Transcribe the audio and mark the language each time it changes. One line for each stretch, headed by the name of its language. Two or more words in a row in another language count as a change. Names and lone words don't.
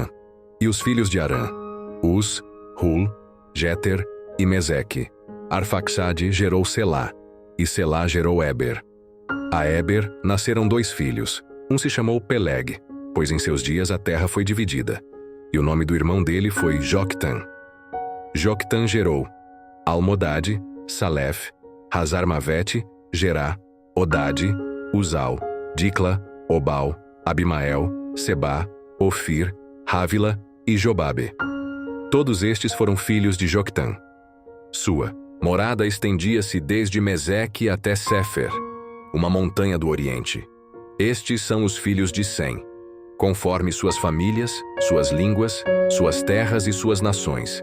Portuguese: E os filhos de Arã, Uz, Hul, Jeter e Meseque. Arfaxade gerou Selá, e Selá gerou Eber. A Eber nasceram 2 filhos. Um se chamou Peleg, pois em seus dias a terra foi dividida. E o nome do irmão dele foi Joctan. Joctan gerou Almodade, Salef, Hazarmavete, Gerá, Odade, Uzal, Dicla, Obal, Abimael, Sebá, Ofir, Rávila e Jobabe. Todos estes foram filhos de Joctan. Sua morada estendia-se desde Meseque até Sefer, uma montanha do Oriente. Estes são os filhos de Sem, conforme suas famílias, suas línguas, suas terras e suas nações.